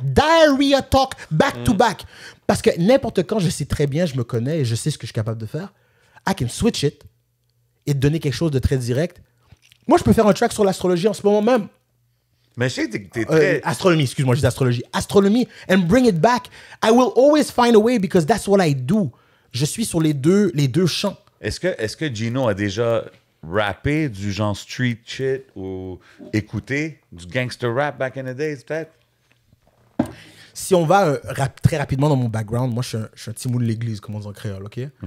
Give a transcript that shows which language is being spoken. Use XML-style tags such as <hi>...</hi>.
<en>Diarrhea talk, back to back.</en> <fr>Parce que n'importe quand, je sais très bien, je me connais et je sais ce que je suis capable de faire.</fr> <en>I can switch it</en> <fr>et te donner quelque chose de très direct. Moi, je peux faire un track sur l'astrologie en ce moment même. Mais je sais que t'es très... Astronomie, excuse-moi, je dis astrologie.</fr> <en>Astronomie, and bring it back. I will always find a way because that's what I do.</en> <fr>Je suis sur les deux champs. Est-ce que Gino a déjà rappé du genre street shit ou écouté du gangster rap</fr> <en>back in the days,</en> <fr>peut-être? Si on va très rapidement dans mon background, moi, je suis un petit mou de l'église, comme on dit en créole, OK?</fr>